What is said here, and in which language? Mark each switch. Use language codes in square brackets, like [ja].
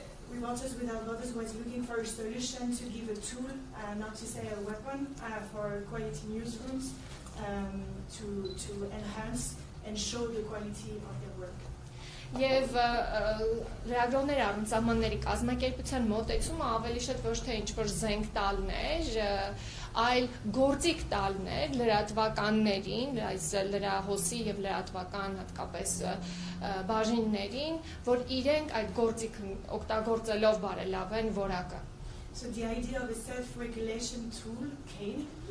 [en] Reporters Without Borders was looking for a solution to give a tool, not to say a weapon, for quality newsrooms to enhance and show the quality of their work. [hy] Եվ լրագրողներ առանց սահմանների կազմակերպության մոտեցումը ավելի շատ ոչ թե ինչ-որ զենք տալն էր, այլ գործիք տալն էր լրատվականներին, այս լրահոսի եւ լրատվական հատկապես բաժիններին, որ իրենք այդ գործիքը օգտագործելով բարելավեն որակը։ [en] So the idea of a self-regulation tool came.